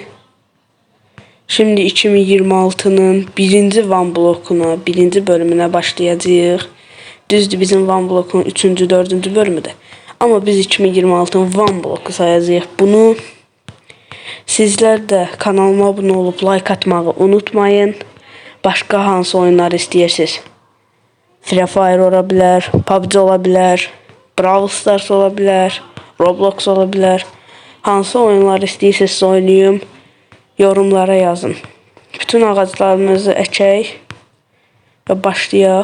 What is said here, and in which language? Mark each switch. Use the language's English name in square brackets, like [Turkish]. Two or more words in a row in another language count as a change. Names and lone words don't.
[Turkish] Şimdi 2026'nın birinci One Block'una, birinci bölümüne başlayacağız. [Azerbaijani] Düzdür, bizim One Block'un 3. [Turkish] 4. bölümüdür. Ama biz 2026'nın One Block'u sayacağız bunu. Sizler de kanalıma abone olup like atmayı unutmayın. [Azerbaijani] Başka hansı oyunlar istəyirsiniz? [Turkish] Free Fire olabilir, PUBG olabilir, Brawl Stars olabilir, Roblox olabilir. [Azerbaijani] Hansı oyunlar istəyirsiniz oynayayım? [Turkish] Yorumlara yazın. [Azerbaijani] Bütün ağaclarımızı əkək və başlayaq.